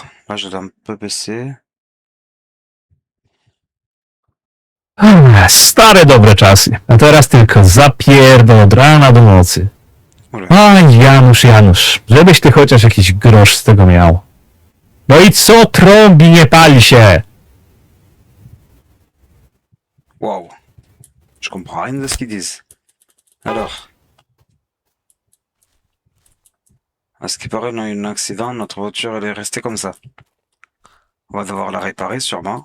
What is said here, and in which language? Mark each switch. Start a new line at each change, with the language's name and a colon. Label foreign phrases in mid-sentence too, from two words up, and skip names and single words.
French: Là, je l'ai un peu baissé.
Polish: Stare dobre czasy, a teraz tylko zapierdol od rana do nocy.
French: Oula.
Polish: Oj, Janusz, Janusz, żebyś ty chociaż jakiś grosz z tego miał. No i co trąbi, nie pali się?
French: Waouh. Je comprends rien de ce qu'ils disent. Alors, à ce qui paraît, on a eu un accident, notre voiture, elle est restée comme ça. On va devoir la réparer, sûrement.